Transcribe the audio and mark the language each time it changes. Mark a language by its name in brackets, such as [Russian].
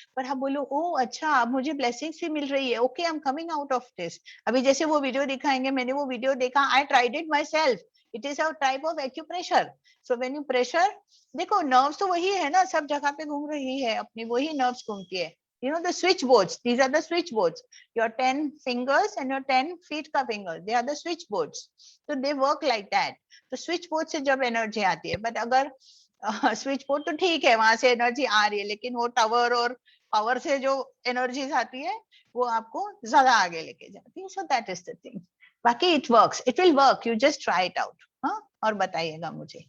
[Hindi] पर आप बोलो ओ अच्छा अब मुझे ब्लेसिंग्स भी मिल रही है, [English] Okay I am coming out of this. [Hindi] अभी जैसे वो वीडियो दिखाएंगे, मैंने वो वीडियो देखा, [English] I tried it myself. It is a type of acupressure. So when you pressure, [Hindi] देखो नर्व्स तो वही है ना, सब जगह पे घूम रही है अपनी, वही नर्व्स घूमती है. [English] You know the switch boards, these are the switch boards. Your 10 fingers and your 10 feet ka fingers, they are the switch boards. So they work like that. [Hindi] तो switch board से जब एनर्जी आती है, but अगर switch board तो ठीक है वहां से एनर्जी आ रही है, लेकिन वो टावर और पावर से जो एनर्जीज आती है वो आपको ज्यादा आगे लेके जाती है. [English] So that is the thing. बाकी it works, it will work, you just try it out. [Hindi] हाँ, और बताइएगा मुझे.